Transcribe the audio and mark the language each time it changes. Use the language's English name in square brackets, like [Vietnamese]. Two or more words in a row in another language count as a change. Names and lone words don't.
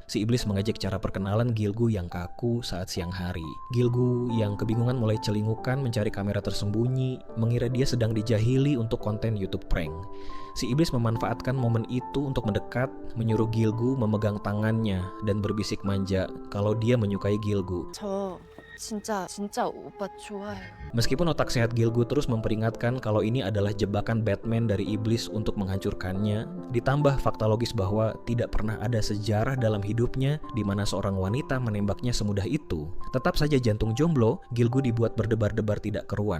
[Indonesian] Si iblis mengejek cara perkenalan Gilgu yang kaku saat siang hari. Gilgu yang kebingungan mulai celingukan mencari kamera tersembunyi, mengira dia sedang dijahili untuk konten YouTube prank. Si iblis memanfaatkan momen itu untuk mendekat, menyuruh Gilgu memegang tangannya dan berbisik manja kalau dia menyukai Gilgu. [Korean] 진짜 오빠 좋아해요. [Indonesian] Meskipun otak sehat Gilgu terus memperingatkan kalau ini adalah jebakan Batman dari iblis untuk menghancurkannya, ditambah fakta logis bahwa tidak pernah ada sejarah dalam hidupnya di mana seorang wanita menembaknya semudah itu. Tetap saja jantung jomblo, Gilgu dibuat berdebar-debar tidak keruan.